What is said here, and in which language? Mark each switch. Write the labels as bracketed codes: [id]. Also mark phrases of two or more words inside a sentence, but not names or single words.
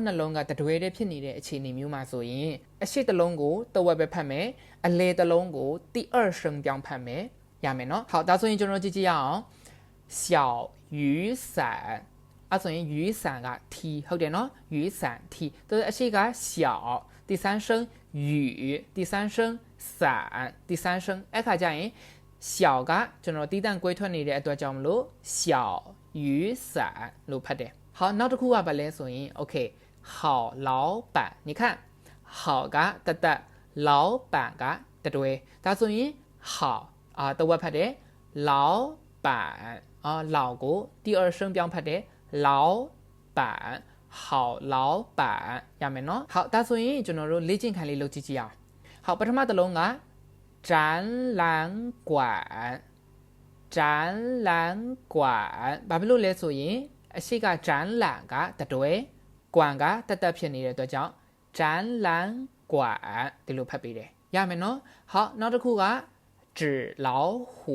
[my] နှလုံးကတတွဲတည်းဖြစ်နေတဲ့အခြေအနေမျိုးမှာဆိုရင်အရှိတစ်လုံးကိုတဝက်ပဲဖတ်မယ်အလေတစ်လုံးကို [zh] 第二声 [my] ပြောင်းဖတ်မယ်ရမယ်နော်好ဒါဆိုရင်ကျွန်တော်ကြည့်ကြည့်ရအောင် [zh] 小雨伞 [my] အဲ့ဆိုရင်雨伞 က T ဟုတ်တယ်နော်雨伞 T သူအရှိက [zh] 小第三声雨第三声伞第三声 [my] အဲ့ခါကျရင်小ကကျွန်တော်တီးတန့်ကွဲထွက်နေတဲ့အတွက်ကြောင့်မ လို့ [zh] 小雨伞 [my] လို့ဖတ်တယ်好နောက်တစ်ခုကဘာလဲဆိုရင် okay [zh] 好老板你看好 [my] ကတတ်老板ကတတွဲဒါဆိုရင်好တဝက်ဖတ်တယ်老板老ကို [zh] 第二声 [my] ပြောင်းဖတ်တယ် [zh] 老板好老板 [my] ရမယ်နော်好ဒါဆိုရင်ကျွန်တော်တို့လေ့ကျင့်ခန်းလေးလုပ်ကြည့်ကြအောင်好ပထမတစ်လုံးက展览馆 ဘာဖြစ်လို့လဲဆိုရင်အရှိက展览ကတတွဲ馆ကတတ်ဖြစ်နေတဲ့အတွက်ကြောင့်展览馆ဒီလိုဖတ်ပေးတယ်ရမယ်နော်好နောက်တစ်ခုက纸老虎